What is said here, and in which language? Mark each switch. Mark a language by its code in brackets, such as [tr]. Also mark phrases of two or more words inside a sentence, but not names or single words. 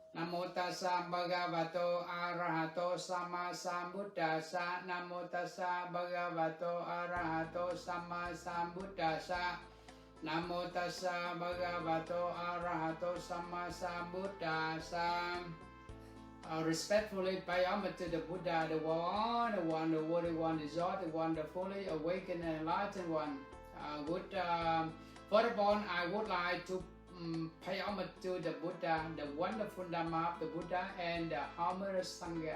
[pi] Namo tassa bhagavato arahato sama sambuddhassa. Namo tassa bhagavato arahato sama sambuddhassa. Namo tassa bhagavato arahato sama sambuddhassa. [en] Respectfully pay homage to the Buddha, the one, the worthy one, the Zod, the one, the fully awakened and enlightened one. First of all, I would like to pay homage to the Buddha, the wonderful Dharma of the Buddha, and the harmonious Sangha.